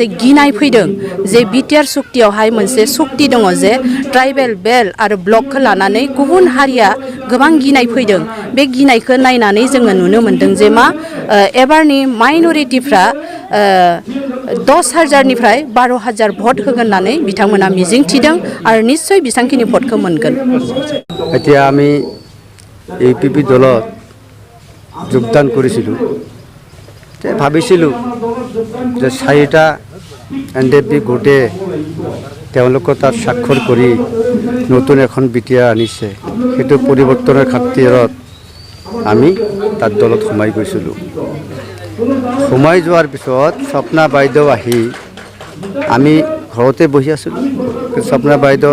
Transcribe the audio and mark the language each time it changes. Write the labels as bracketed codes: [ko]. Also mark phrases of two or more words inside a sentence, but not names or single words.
[brx] गिनाय फैदों जे बिटिआर सक्तियावहाय मोनसे सक्ति दङ जे [en] tribal belt [brx] आरो ब्लकखौ लानानै गुबुन हारिया गोबां गिनाय फैदों बे गिनायखौ नायनानै जोङो नुनो मोन्दों जे मा एबारनि माइनरिटिफ्रा 10,000निफ्राय 12,000 भट होगोन होननानै बिथांमोना मिजिं थिदों आरो निस्सय बेसांखिनि भटखौ मोनगोन [as] এতিয়া আমি ইউপিপি দলত যোগদান কৰিছিলোঁ ভাবিছিলোঁ যে 4টা এনডিপি গোটে তেওঁলোকৰ তাত স্বাক্ষৰ কৰি নতুন এখন বিটিআৰ আনিছে সেইটো পৰিৱৰ্তনৰ খাতিৰত আমি তাত দলত সোমাই গৈছিলোঁ সোমাই যোৱাৰ পিছত স্বপ্না বাইদেউ আহি আমি ঘৰতে বহি আছিলোঁ স্বপ্না বাইদেউ